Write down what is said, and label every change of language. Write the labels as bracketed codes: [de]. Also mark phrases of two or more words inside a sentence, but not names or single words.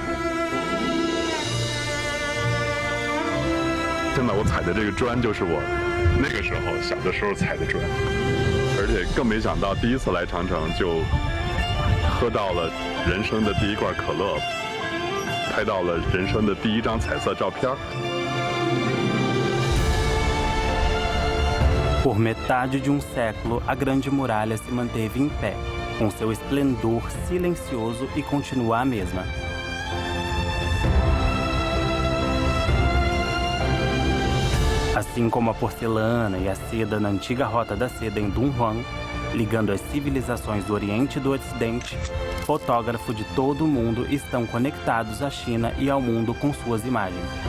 [zh] 真的，我踩的这个砖就是我那个时候小的时候踩的砖。而且更没想到，第一次来长城就喝到了人生的第一罐可乐，拍到了人生的第一张彩色照片。 [pt] Por metade de século, a Grande Muralha se manteve em pé, com seu esplendor silencioso e continua a mesma. Assim como a porcelana e a seda na antiga Rota da Seda em Dunhuang, ligando as civilizações do Oriente e do Ocidente, fotógrafos de todo o mundo estão conectados à China e ao mundo com suas imagens.